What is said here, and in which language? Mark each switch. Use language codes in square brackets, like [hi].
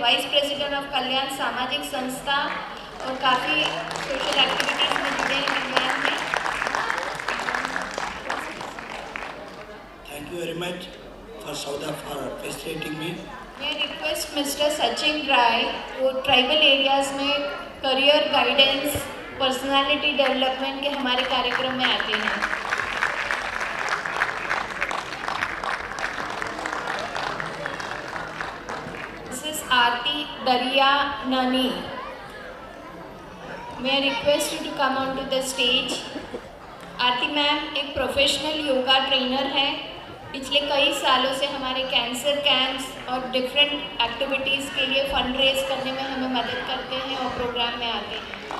[hi] Vice president of कल्याण सामाजिक संस्था और काफ़ी सोशल एक्टिविटीज़ में जुड़े हैं कल्याण में। [en] Thank you very much for Sauda for facilitating me. May I request Mr. [hi] Sachin Rai, वो ट्राइबल एरियाज़ में करियर गाइडेंस, पर्सनालिटी डेवलपमेंट के हमारे कार्यक्रम में आते हैं। [en] Mrs. Aarti Dariyanani, May I request you to come onto the stage. [hi] Aarti ma'am एक प्रोफेशनल योगा ट्रेनर है। पिछले कई सालों से हमारे कैंसर कैंप्स और डिफरेंट एक्टिविटीज़ के लिए फंड रेज करने में हमें मदद करते हैं और प्रोग्राम में आते हैं।